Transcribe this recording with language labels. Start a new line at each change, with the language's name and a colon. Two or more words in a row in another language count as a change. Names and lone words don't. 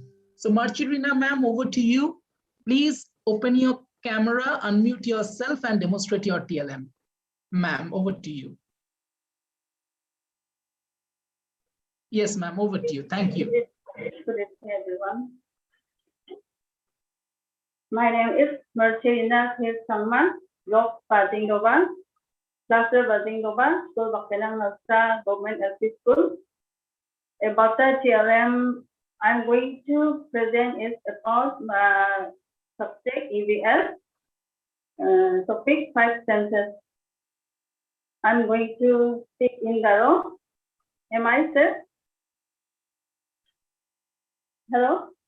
English: So Marcherina, ma'am, over to you. Please open your camera, unmute yourself and demonstrate your TLM. Ma'am, over to you. Yes, ma'am, over to you. Thank you. Good evening, everyone. My name is Marcherina K. Sangma, Lok Badindoban, Dr. Badindoban, School Baktenang Nasta Government LP School. About the TLM, I'm going to present is about subject EVS, topic 5 sentences. I'm going to speak in Garo. Am I safe? Hello?